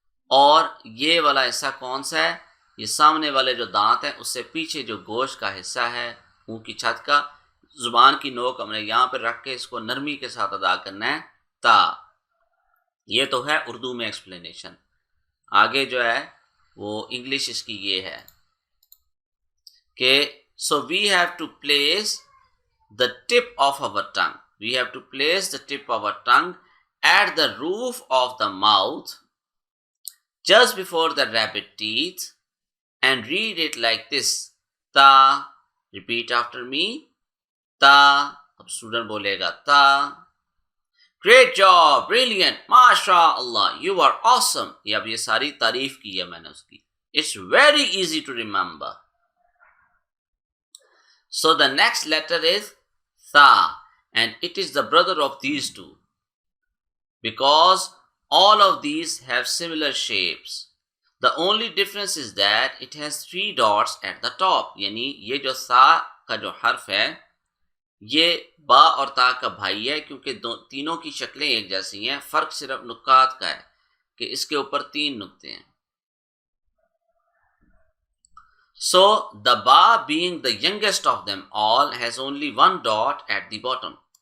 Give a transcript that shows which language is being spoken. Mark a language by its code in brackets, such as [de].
[ur] اور یہ والا حصہ کون سا ہے؟ یہ سامنے والے جو دانت ہیں اس سے پیچھے جو گوشت کا حصہ ہے منہ کی چھت کا، زبان کی نوک ہم نے یہاں پہ رکھ کے اس کو نرمی کے ساتھ ادا کرنا ہے، تا۔ یہ تو ہے اردو میں ایکسپلینیشن، آگے جو ہے وہ انگلش اس کی یہ ہے کہ [en] So we have to place the tip of our tongue. We have to place the tip of our tongue at the roof of the mouth just before the rabbit teeth and read it like this. Ta. Repeat after me. Ta. [ur] اب student بولے گا ta. [en] Great job. Brilliant. MashaAllah. You are awesome. [ur] یہ اب یہ ساری تعریف کی ہے میں نے اس کی. [en] It's very easy to remember. So the next letter is Tha, and it is the brother of these two because all of these have similar shapes. The only difference is that it has 3 dots at the top. [ur] یعنی یہ جو تھا کا جو حرف ہے یہ با اور تا کا بھائی ہے، کیونکہ تینوں کی شکلیں ایک جیسی ہیں، فرق صرف نکات کا ہے کہ اس کے اوپر 3 نقطے ہیں۔ [en] So the ba being the youngest of them all has only 1 dot at the bottom.